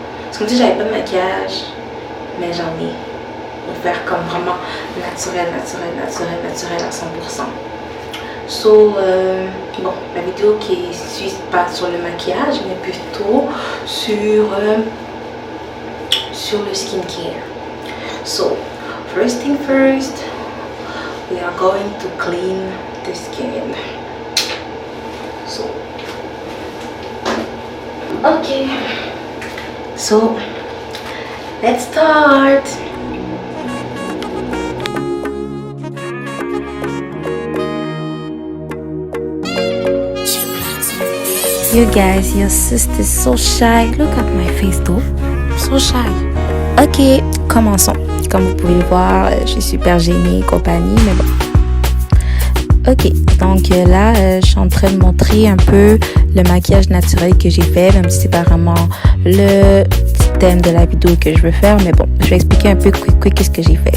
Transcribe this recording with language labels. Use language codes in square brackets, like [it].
[fr] C'est comme si j'avais pas de maquillage, mais j'en ai. Pour faire comme vraiment naturel à 100%. So, bon, la vidéo qui suit pas sur le maquillage, mais plutôt sur le skincare. [en] So, first thing first, we are going to clean the skin. So, okay. So, let's start. You guys, your sister's so shy. Look at my face though. So shy. [fr] Ok, commençons. Comme vous pouvez le voir, je suis super gênée et compagnie, mais bon. Ok, donc là, je suis en train de montrer un peu le maquillage naturel que j'ai fait, même si c'est pas vraiment le thème de la vidéo que je veux faire, mais bon, je vais expliquer un peu qu'est-ce que j'ai fait.